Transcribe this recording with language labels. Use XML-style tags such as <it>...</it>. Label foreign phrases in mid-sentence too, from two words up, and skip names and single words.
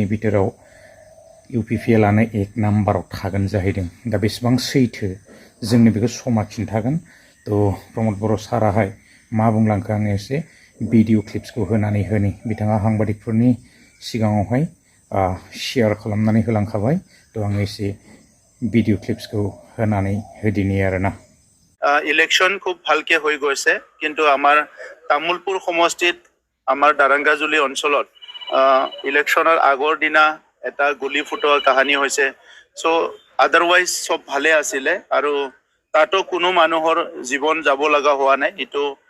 <brx>बिथोराव इउपिपिएलआनो 1 नाम्बाराव थागोन जाहैदों दा बेसेबां सैथो जोंनो बेखौ समा खिन्थागोन थ' प्रमद बर' साराहाय मा बुंलांखो आङो एसे भिडिअ क्लिप्सखौ होनानै होनि बिथाङा हांबादिकफोरनि सिगाङावहाय शेयार खालामनानै होलांखाबाय थ' आङो एसे भिडिअ क्लिप्सखौ होनानै होदिनि आरोना</brx> <as>ইলেকশন খুব ভালকে হৈ গৈছে কিন্তু আমাৰ তামুলপুৰ সমষ্টিত আমাৰ দাৰাংগাজুলি অঞ্চলত ইলেকশনৰ আগৰ দিনা এটা গুলি ফুটোৱা কাহিনী হৈছে</as> <en>so otherwise</en> <as>সব ভালে আছিলে আৰু তাতো কোনো মানুহৰ জীৱন যাব লগা হোৱা নাই এটো</as>